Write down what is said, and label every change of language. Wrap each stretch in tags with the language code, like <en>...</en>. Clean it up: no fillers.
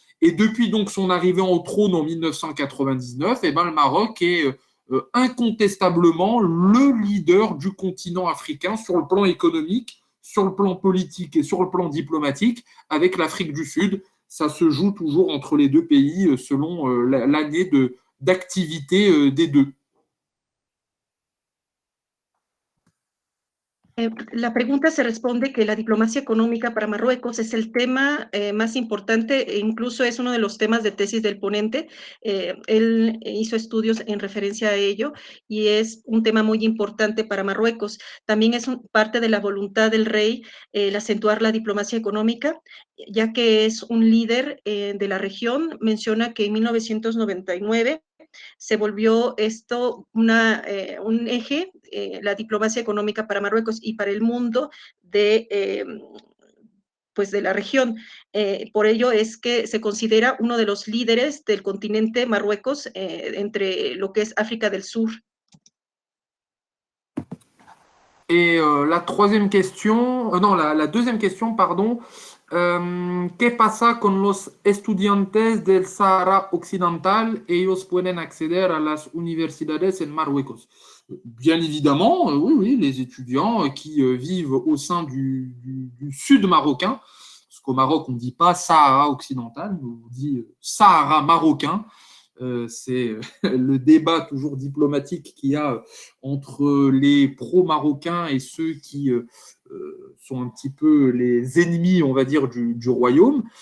<fr>Et depuis donc son arrivée au trône en 1999, le Maroc est incontestablement le leader du continent africain sur le plan économique, sur le plan politique et sur le plan diplomatique, avec l'Afrique du Sud. Ça se joue toujours entre les deux pays selon l'année d'activité des deux.</fr> <es>La pregunta se responde que la diplomacia económica para Marruecos es el tema más importante e incluso es uno de los temas de tesis del ponente. Él hizo estudios en referencia a ello y es un tema muy importante para Marruecos. También es parte de la voluntad del rey el acentuar la diplomacia económica, ya que es un líder de la región. Menciona que en 1999 se volvió esto un eje, la diplomacia económica para Marruecos y para el mundo de la región. Por ello es que se considera uno de los líderes del continente Marruecos entre lo que es África del Sur.</es> <fr>Et la deuxième question, pardon.</fr> <es>¿Qué pasa con los estudiantes del Sahara Occidental? Ellos pueden acceder a las universidades en Marruecos.</es> <fr>Bien évidemment, oui, les étudiants qui vivent au sein du sud marocain, parce qu'au Maroc, on ne dit pas Sahara occidental, on dit Sahara marocain. C'est le débat toujours diplomatique qu'il y a entre les pro-marocains et ceux qui sont un petit peu les ennemis, on va dire, du royaume.</fr>